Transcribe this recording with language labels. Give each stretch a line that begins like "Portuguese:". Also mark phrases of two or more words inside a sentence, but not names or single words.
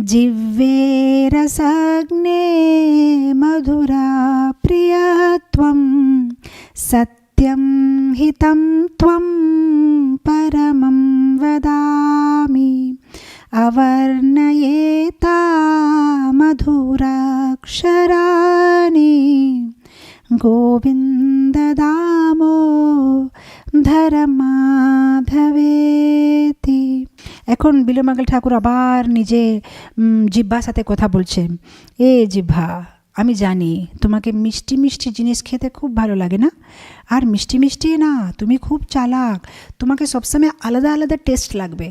Sanskrit: जिह्वे रसग्ने मधुरा प्रियत्वं सत्यं हितं त्वं परमं वदामि अवर्णयेता मधुराक्षराणि गोविन्द दामोदर माधवेति।
Bangla: এখন বিল্বমঙ্গল ঠাকুর আবার নিজে জিহ্বার সাথে কথা বলছেন। এ জিহ্বা, আমি জানি তোমাকে মিষ্টি মিষ্টি জিনিস খেতে খুব ভালো লাগে না? আর মিষ্টি মিষ্টি না, তুমি খুব চালাক, তোমাকে সবসময় আলাদা আলাদা টেস্ট লাগবে।